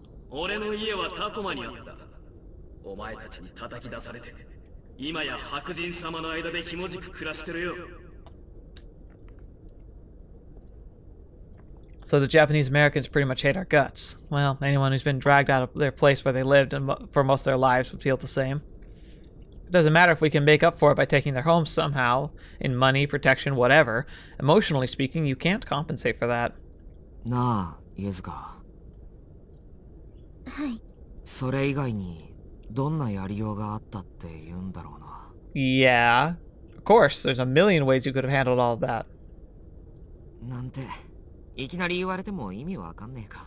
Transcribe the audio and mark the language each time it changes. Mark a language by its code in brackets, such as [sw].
[ja] 俺の家はタコマにあった。お前たちに叩き出されて、今や白人様の間でひもじく暮らしてるよ。 [en] So the Japanese Americans pretty much hate our guts. Well, anyone who's been dragged out of their place where they lived for most of their lives would feel the same. It doesn't matter if we can make up for it by taking their homes somehow, in money, protection, whatever. Emotionally speaking, you can't compensate for that. [ja] なあ、ユズカ。はい。それ以外にどんなやりようがあったって言うんだろうな。 [en] Yeah, of course. There's a million ways you could have handled all of that. [ja] なんていきなり言われても意味わかんねえか。